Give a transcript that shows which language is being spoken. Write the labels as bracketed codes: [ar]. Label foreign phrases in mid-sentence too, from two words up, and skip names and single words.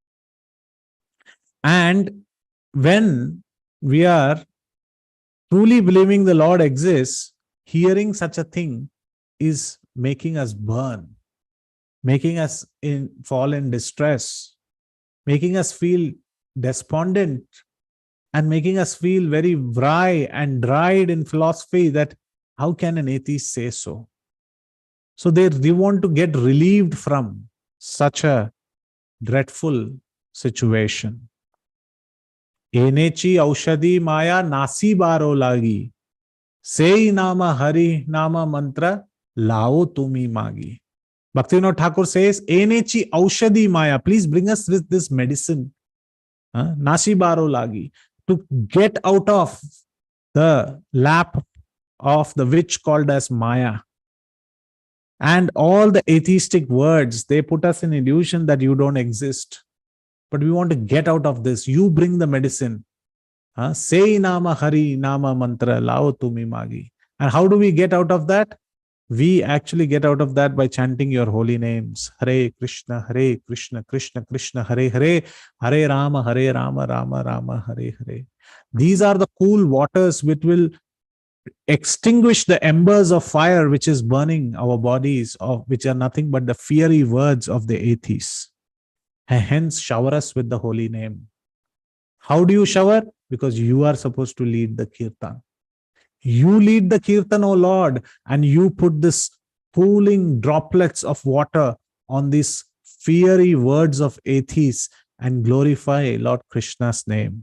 [en] And when we are truly believing the Lord exists, hearing such a thing is making us burn, making us fall in distress, making us feel despondent, and making us feel very dry and dried in philosophy that how can an atheist say so? So they want to get relieved from such a dreadful situation. [bn] এনেছি ঔষধি মায়া নাশিবার লাগি. সেই নাম হরি নাম মন্ত্র লও তুমি মাগি. [en] Bhaktivinoda Thakur says, [bn] এনেছি ঔষধি মায়া. [en] Please bring us with this medicine. [bn] নাশিবার লাগি. [en] To get out of the lap of the witch called as Maya. And all the atheistic words, they put us in illusion that you don't exist. But we want to get out of this. You bring the medicine. [bn] সেই নাম হরি নাম মন্ত্র লও তুমি মাগি. [en] And how do we get out of that? We actually get out of that by chanting your holy names. [sa] हरे कृष्ण कृष्ण कृष्ण हरे हरे हरे राम राम राम हरे हरे. [en] These are the cool waters which will extinguish the embers of fire which is burning our bodies, which are nothing but the fiery words of the atheists. And hence, shower us with the holy name. How do you shower? Because you are supposed to lead the kirtan. You lead the kirtan, O Lord, and you put this cooling droplets of water on these fiery words of atheists and glorify Lord Krishna's name.